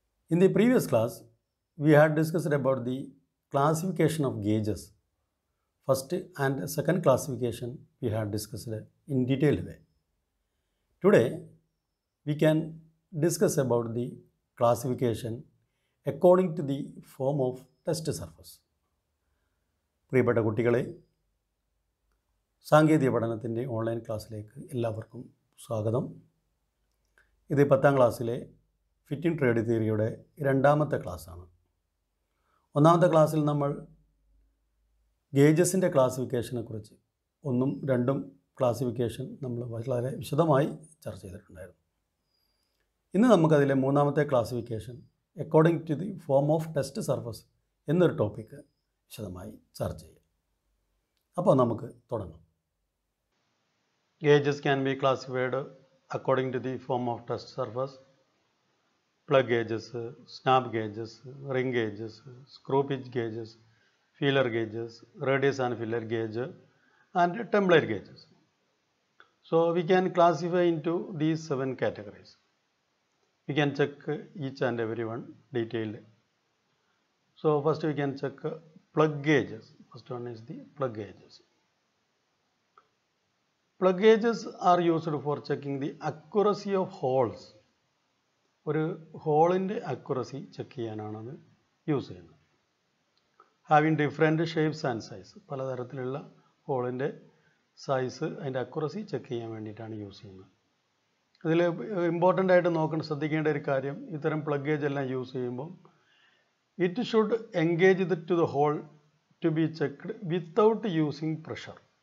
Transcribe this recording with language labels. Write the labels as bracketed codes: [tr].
[en] In the previous class, we had discussed about the classification of gauges. First and second classification we had discussed in detailed way. Today, we can discuss about the classification according to the form of test surface. [ml] പ്രിയപ്പെട്ട കുട്ടികളെ, സാങ്കേതിക പഠനത്തിൻ്റെ online ക്ലാസ്സിലേക്ക് എല്ലാവർക്കും സ്വാഗതം. ഇത് 10ാം ക്ലാസ്സിലെ fitting trade തിയറിയുടെ രണ്ടാമത്തെ ക്ലാസ്സാണ്. ഒന്നാമത്തെ ക്ലാസ്സിൽ നമ്മൾ ഗേജസിൻ്റെ ക്ലാസിഫിക്കേഷനെ കുറിച്ച് 1ഉം 2ഉം ക്ലാസിഫിക്കേഷൻ നമ്മൾ വളരെ വിശദമായി ചർച്ച ചെയ്തിട്ടുണ്ടായിരുന്നു. ഇന്ന് നമുക്കതിലെ മൂന്നാമത്തെ classification [en] according to the form of test surface [ml] എന്നൊരു ടോപ്പിക്ക് വിശദമായി ചർച്ച ചെയ്യാം. അപ്പോൾ നമുക്ക് തുടങ്ങാം. [en] Gauges can be classified according to the form of test surface. Plug gauges, snap gauges, ring gauges, screw pitch gauges, feeler gauges, radius and filler gauge and template gauges. So we can classify into these 7 categories. We can check each and every one detailed. So first we can check plug gauges. First one is the plug gauges. Plug gauges are used for checking the accuracy of holes. [ml] ഒരു ഹോളിൻ്റെ accuracy check ചെയ്യാനാണ് അത് use ചെയ്യുന്നത്. [en] having different shapes and size, [ml] പലതരത്തിലുള്ള ഹോളിൻ്റെ size അതിൻ്റെ accuracy check ചെയ്യാൻ വേണ്ടിയിട്ടാണ് യൂസ് ചെയ്യുന്നത്. ഇതിൽ ഇമ്പോർട്ടൻ്റ് ആയിട്ട് ശ്രദ്ധിക്കേണ്ട ഒരു കാര്യം, ഇത്തരം പ്ലഗ് ഗേജ് എല്ലാം യൂസ് ചെയ്യുമ്പോൾ [en] It should engage to the hole to be checked without using pressure.